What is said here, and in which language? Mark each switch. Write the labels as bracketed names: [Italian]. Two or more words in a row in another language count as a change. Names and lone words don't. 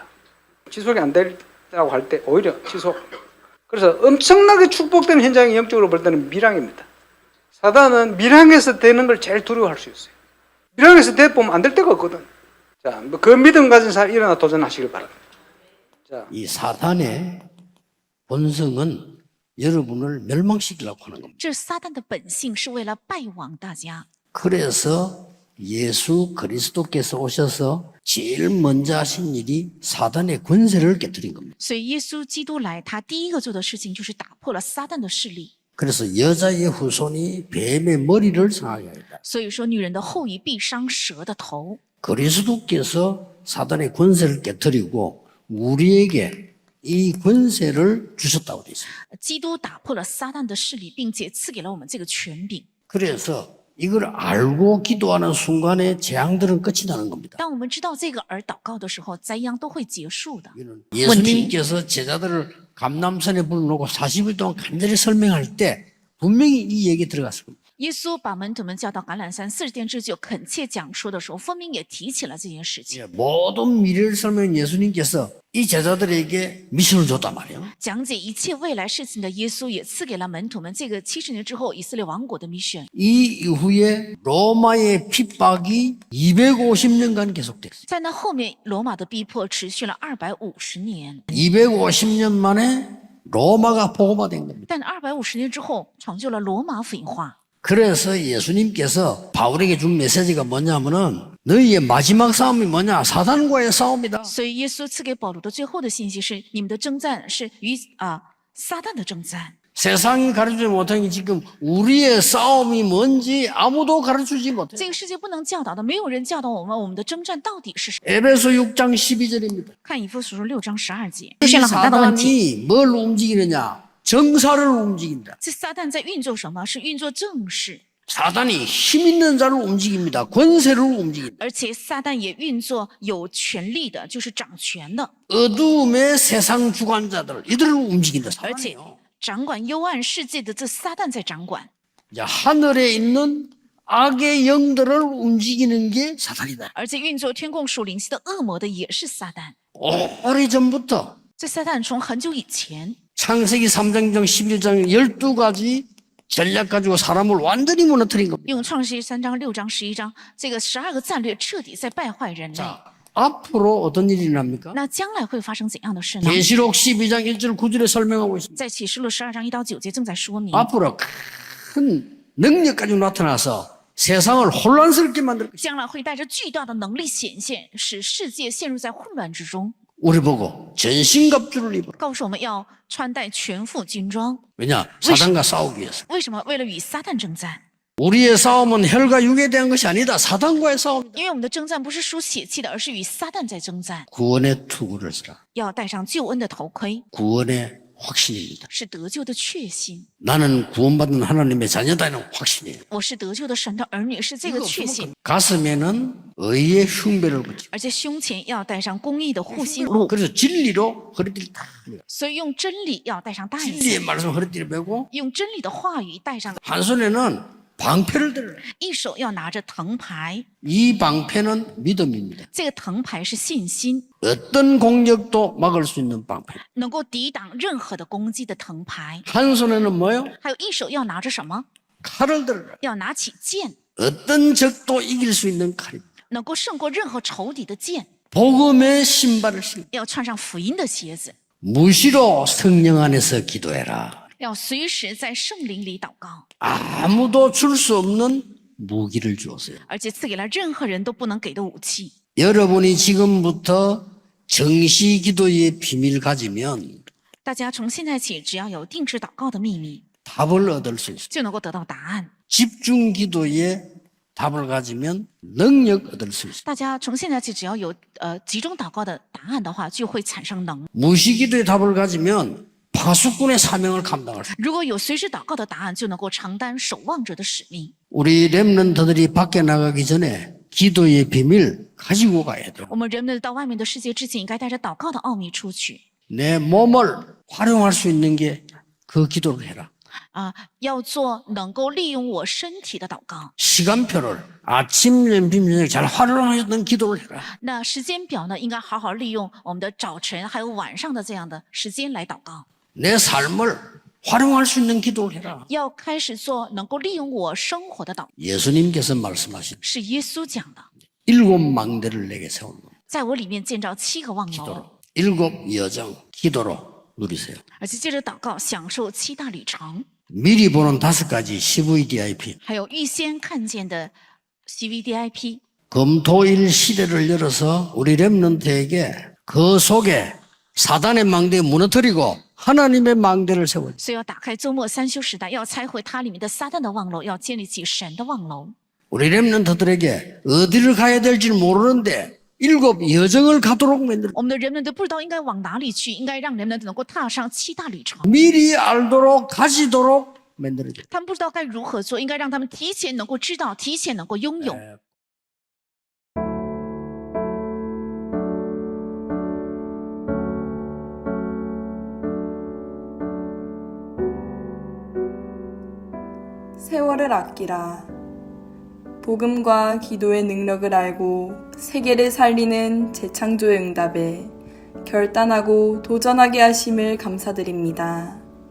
[Korean] 지속이 안 되라고 할 때 오히려 지속. 그래서 엄청나게 축복되는 현장이 영적으로 볼 때는 밀양입니다. 사단은 밀양에서 되는 걸 제일 두려워할 수 있어요. 밀양에서 되보면 안 될 데가 없거든. 자, 그 믿음 가진 사람 일어나 도전하시길 바랍니다. 자, 이 사탄의 본성은 여러분을 멸망시키려고 하는 겁니다. [Chinese] 这撒旦的本性是为了败亡大家， [Korean] 그래서 예수 그리스도께서 오셔서 제일 먼저 하신 일이 사단의 권세를 깨뜨린 겁니다. [Chinese] 所以耶稣基督来，他第一个做的事情就是打破了撒旦的势力。 [Korean] 그래서 여자의 후손이 뱀의 머리를 상하게 하였다. [Chinese] 所以说，女人的后裔必伤蛇的头。 [Korean] 그리스도께서 사단의 권세를 깨뜨리고 우리에게 이 권세를 주셨다고 되어 있습니다. [Chinese] 基督打破了撒旦的势力，并且赐给了我们这个权柄。 [Korean] 그래서 이걸 알고 기도하는 순간에 재앙들은 끝이 나는 겁니다. [Chinese] 当我们知道这个而祷告的时候，灾殃都会结束的。 [Korean] 예수님께서 제자들을 감람산에 불러놓고 40일 동안 간절히 설명할 때 분명히 이 얘기 들어갔을 겁니다. [Chinese] 耶稣把门徒们叫到橄榄山40天之久，恳切讲说的时候，分明也提起了这件事情。 [Korean] 모든 미래를 설명한 예수님께서 이 제자들에게 미션을 줬단 말이에요. [Chinese] 讲解一切未来事情的耶稣，也赐给了门徒们这个70年之后以色列王国的 mission。 [Korean] 이 이후에 로마의 핍박이 250년간 계속됐어요. [Chinese] 在那后面，罗马的逼迫持续了250年， [Korean] 250년 만에 로마가 복음화된 겁니다. [Chinese] 但250年之后，成就了罗马福音化。 [Korean] 그래서 예수님께서 바울에게 준 메시지가 뭐냐면은 너희의 마지막 싸움이 뭐냐? 사단과의 싸움이다. [Chinese] 所以耶稣赐给保罗的最后的信息是：你们的征战是与撒旦的征战。 [Korean] 세상이 가르치지 못한 게 지금 우리의 싸움이 뭔지 아무도 가르치지 못해요. [Chinese] 这个世界不能教导的，没有人教导我们的征战到底是什么。 [Korean] 에베소 6장 12절입니다. [Chinese] 看以弗所书6章12节， [Korean] 이 [Chinese] 出现了很大的问题。 [Korean] 사단이 뭘 움직이느냐? 정사를 움직인다. [Chinese] 这撒旦在运作什么？是运作政事， [Korean] 사단이 힘 있는 자를 움직입니다. 권세를 움직인다. [Chinese] 而且撒旦也运作有权力的，就是掌权的， [Korean] 어두움의 세상 주관자들 이들을 움직인다. [Chinese] 而且 [Korean] 사단이요. [Chinese] 掌管幽暗世界的这撒旦在掌管。 [Korean] 자, 하늘에 있는 악의 영들을 움직이는 게 사단이다. [Chinese] 而且运作天空属灵系的恶魔的也是撒旦。 [Korean] 오래전부터 [Chinese] 这撒旦从很久以前， [Korean] 창세기 3장 11장 12가지 전략 가지고 사람을 완전히 무너뜨린 겁니다. [Chinese] 用创世记3章、6章、11章这个12个战略彻底在败坏人类。 [Korean] 자, 앞으로 어떤 일이 납니까? [Chinese] 那将来会发生怎样的事呢？ [Korean] 계시록 12장 1절 9절에 설명하고 있습니다. [Chinese] 在启示录12章1到9节正在说明， [Korean] 앞으로 큰 능력 가지고 나타나서 세상을 혼란스럽게 만들 것이다. [Chinese] 将来会带着巨大的能力显现，使世界陷入在混乱之中。 [Korean] 우리 보고 전신갑주를 입어라. [Chinese] 告诉我们要穿戴全副军装， [Korean] 왜냐? 사단과 싸우기 위해서. [Chinese] 为什么？为了与撒旦征战。 [Korean] 우리의 싸움은 혈과 육에 대한 것이 아니다. 사단과의 싸움이다. [Chinese] 因为我们的征战不是属血气的，而是与撒旦在征战。 [Korean] 구원의 투구를 쓰라. [Chinese] 要戴上救恩的头盔， [Korean] 구원의 확신입니다. [Chinese] 是得救的确信。 [Korean] 나는 구원받은 하나님의 자녀다는 확신이에요. [Chinese] 我是得救的神的儿女，是这个确信。 [Korean] 가슴에는 의의 흉배를 붙이고 [Chinese] 而且胸前要戴上公义的护心路， [Korean] 그래서 진리로 허리띠를 다 매요. [Chinese] 所以用真理要戴上带 [Korean] 진리의 [Chinese] 子， [Korean] 말씀 허리띠를 매고 [Chinese] 用真理的话语戴上， [Korean] 한 손에는 방패를 들어요. [Chinese] 一手要拿着藤牌， [Korean] 이 방패는 믿음입니다. [Chinese] 这个藤牌是信心， [Korean] 어떤 공격도 막을 수 있는 방패. [Chinese] 能够抵挡任何的攻击的藤牌。 [Korean] 한 손에는 뭐요? [Chinese] 还有一手要拿着什么？ [Korean] 칼을 들어요. [Chinese] 要拿起剑， [Korean] 어떤 적도 이길 수 있는 칼입니다. [Chinese] 能够胜过任何仇敌的剑。 [Korean] 복음의 신발을 신고 [Chinese] 要穿上福音的鞋子， [Korean] 무시로 성령 안에서 기도해라. [Chinese] 要随时在圣灵里祷告， [Korean] 아무도 줄 수 없는 무기를 주었어요. [Chinese] 而且赐给了任何人都不能给的武器。 [Korean] 여러분이 지금부터 정시 기도의 비밀 가지면 [Chinese] 大家从现在起，只要有定制祷告的秘密， [Korean] 답을 얻을 수 있어요. [Chinese] 就能够得到答案。 [Korean] 집중 기도의 답을 가지면 능력 얻을 수 있어요. [Chinese] 大家从现在起，只要有集中祷告的答案的话，就会产生能。 [Korean] 무시 기도의 답을 가지면 파수꾼의 사명을 감당할 수 있어요. [Chinese] 如果有随时祷告的答案，就能够承担守望者的使命。 [Korean] 우리 렘넌트들이 밖에 나가기 전에 기도의 비밀 가지고 가야 돼요. [Chinese] 我们人们到外面的世界之前，应该带着祷告的奥秘出去 [Korean] 내 몸을 활용할 수 있는 게 그 기도를 해라. [Chinese] 要做能够利用我身体的祷告。 [Korean] 시간표를 아침, 점심, 저녁 잘 활용하셨던 기도를 해라. [Chinese] 那时间表呢，应该好好利用我们的早晨还有晚上的这样的时间来祷告。 [Korean] 내 삶을 활용할 수 있는 기도를 해라. [Chinese] 要开始做能够利用我生活的祷告， [Korean] 예수님께서 말씀하신 [Chinese] 是耶稣讲的。 [Korean] 7 망대를 내게 세우는 겁니다. [Chinese] 在我里面建造7个望楼， [Korean] 기도로. 7 여정 기도로 누리세요. [Chinese] 而且接着祷告，享受7大旅程， [Korean] 미리 보는 5가지 CVDIP. [Chinese] 还有预先看见的 CVDIP。 [Korean] 금토일 시대를 열어서 우리 렘넌트에게 그 속에 사단의 망대 무너뜨리고 하나님의 망대를 세워요. [Chinese] 所以要打开周末3修时代，要拆毁它里面的撒旦的望楼，要建立起神的望楼。 [Korean] 우리 렘넌트들에게 어디를 가야 될지 모르는데 7 여정을 가도록 만들어. [Chinese] 我们的人们都不知道应该往哪里去，应该让人们能够踏上7大旅程。 [Korean] 미리 알도록 가지도록 만들어줘. [Chinese] 他们不知道该如何做，应该让他们提前能够知道，提前能够拥有。 [Korean] 세월을 아끼라. 복음과 기도의 능력을 알고 세계를 살리는 재창조의 응답에 결단하고 도전하게 하심을 감사드립니다.